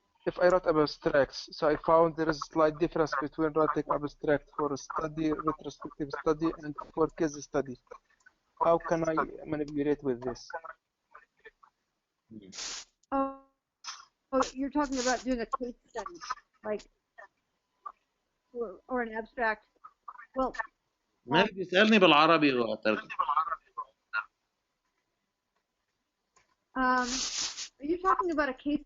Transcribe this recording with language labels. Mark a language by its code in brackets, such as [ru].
[en] If I wrote abstracts, so I found there is a slight difference between writing abstract for a study, retrospective study, and for case study. How can I manipulate with this? Oh, you're talking about doing a case study, like, or an abstract. Well, [ar] ماشي اسألني بالعربي وهترجم. [en] Are you talking about a case